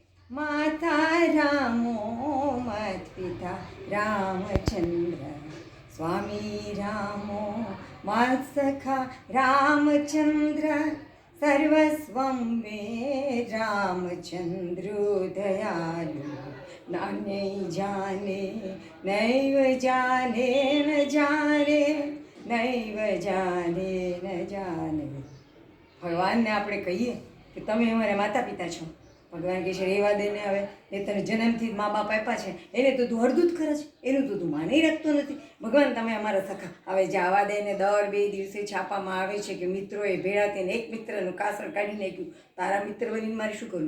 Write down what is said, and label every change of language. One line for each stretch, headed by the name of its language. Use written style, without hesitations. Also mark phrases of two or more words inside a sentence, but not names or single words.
Sanskrit: माता रामो मत पिता रामचंद्र, स्वामी रामो मत सखा रामचंद्र, सर्वस्वं मे रामचंद्रो दयालु, नाने जाने नैव जाने न जाने, नैव जाने न जाने।
Gujarati: ભગવાનને આપણે કહીએ કે તમે અમારા માતા પિતા છો, ભગવાન કહે છે રેવા દે ને, હવે એ તને જન્મથી જ મા બાપ આપ્યા છે, એને તો તું હળદૂત કરે છે, એનું તો તું માની રાખતો નથી. ભગવાન તમે અમારા સખા, હવે જવા દે ને. દર 2 દિવસે છાપામાં આવે છે કે મિત્રોએ ભેળા થઈને એક મિત્રનું કાસળ કાઢી નાખ્યું, તારા મિત્ર બનીને મારે શું કરવું છે?